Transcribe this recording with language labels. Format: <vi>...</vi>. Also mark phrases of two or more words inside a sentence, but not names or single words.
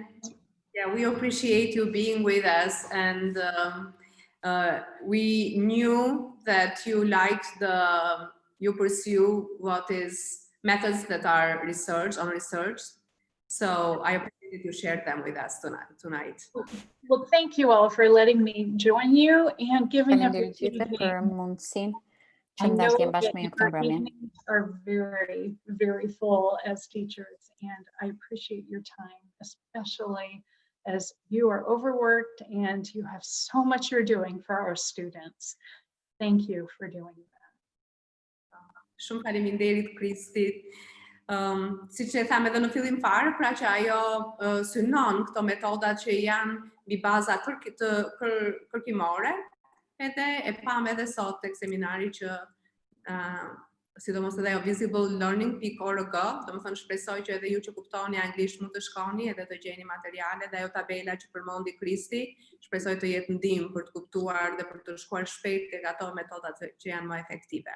<en>Yeah, we appreciate you being with us, and we knew that you liked you pursue what is methods that are research. So I appreciate that you shared them with us tonight. Well, thank you all for letting me join you and giving up your</en> <sq>Faleminderit për mundësinë</sq> <en>I</en> <sq>që më</sq> <en>know</en> <sq>dalë</sq> <en>that</en> <sq>bashkë me ju këtu</sq> <en>your</en> <sq>mbrëmje.</sq> <en>evenings are very, very full as teachers, and I appreciate your time, especially as you are overworked and you have so much you're doing for our students. Thank you for doing that.</en> <sq>Shumë faleminderit, Kristi. Siç e tham edhe në fillim fare, pra që ajo synon këto metodat që janë mbi baza kërkimore, edhe e pam edhe sot tek seminari që sidomos edhe ajo visibleLearning.org, domethënë shpresoj që edhe ju që kuptoni anglisht mund të shkoni edhe të gjeni materiale, dhe ajo tabela që përmendi Kristi, shpresoj të jetë ndihmë për të kuptuar dhe për të shkuar shpejt tek ato metodat që janë më efektive.</sq>